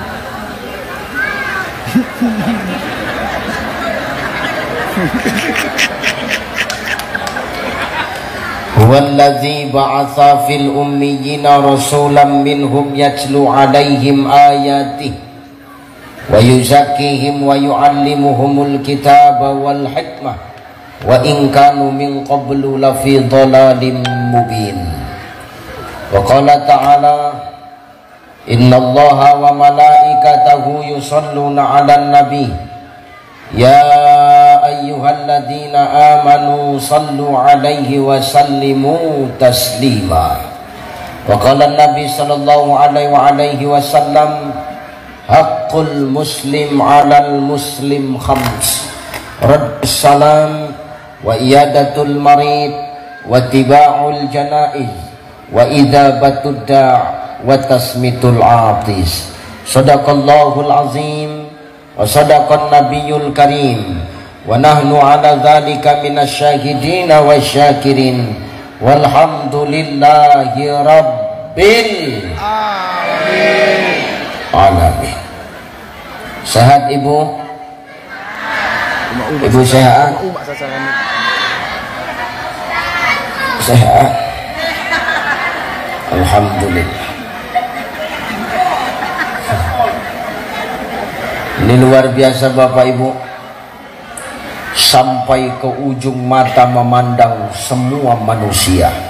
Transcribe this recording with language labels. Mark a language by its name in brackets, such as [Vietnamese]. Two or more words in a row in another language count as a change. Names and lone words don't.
[Arabic] هو الذي بعث في الأميين رسولا منهم يتلو عليهم آياته ويزكيهم ويعلمهم الكتاب والحكمة وإن كانوا من قبل لفي ضلال مبين. وقال تعالى إن الله وملائكته يصلون على النبي يا أيها الذين آمنوا صلوا عليه وسلموا تسليما. وقال النبي صلى الله عليه وآله وسلم حق المسلم على المسلم خمس: رد السلام وعيادة المريض واتباع الجنائز وإجابة الدعوة وتشميت العاطس. صدق الله العظيم وصدق النبي الكريم ونحن على ذلك من الشاهدين والشاكرين والحمد لله رب العالمين. [Indonesian] Sehat ibu? Ibu sehat? Sehat, alhamdulillah. Ini luar biasa Bapak Ibu, sampai ke ujung mata memandang semua manusia.